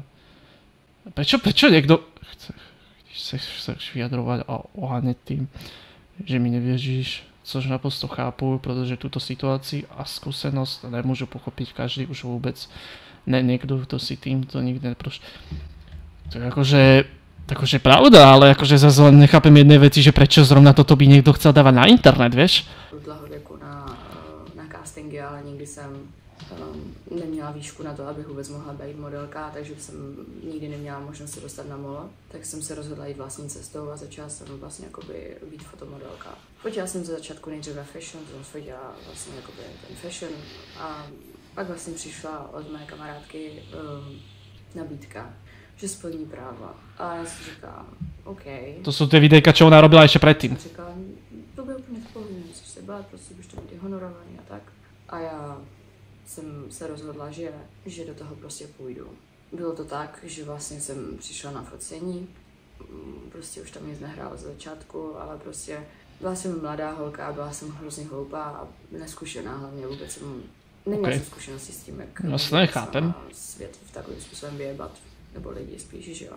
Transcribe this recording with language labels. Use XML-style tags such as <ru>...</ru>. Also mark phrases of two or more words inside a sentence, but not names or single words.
<sk>Prečo niekto chceš vyjadrovať a oháňať tým, že mi nevieříš,</sk> <cs>což naprosto chápu, protože</cs> <sk>túto situácii a skúsenosť nemôžu pochopiť každý už vôbec. Niekto, kto si týmto nikdy neprošl. To je akože pravda, ale akože zase len nechápem jednej veci, že prečo zrovna toto by niekto chcel dávať na internet, vieš?</sk> <cs>Dlouhověku na castingy, ale nikdy jsem neměla výšku na to, abych vůbec mohla být modelka, takže jsem nikdy neměla možnost se dostat na molo. Tak jsem se rozhodla jít vlastní cestou a začala jsem vlastně jakoby být fotomodelka. Fotila jsem ze začátku nejdříve fashion, to jsem fotila vlastně jakoby ten fashion a pak vlastně přišla od mé kamarádky nabídka, že splní práva. A já si říkám, OK.</cs> <sk>To sú tie videjka, čo ona robila ešte predtým.</sk> <cs>A říkala, to bude úplně v pohodě, nemusíš se bát, prostě budeš to být honorovaný a tak. A já jsem se rozhodla, že do toho prostě půjdu. Bylo to tak, že vlastně jsem přišla na focení, prostě už tam nic nehrálo z začátku, ale prostě byla jsem mladá holka, byla jsem hrozně hloupá a neskušená hlavně, vůbec jsem neměla jsem zkušenosti s tím, jak svět v takovým způsobem vyjebat, nebo lidi spíš, že jo.</cs>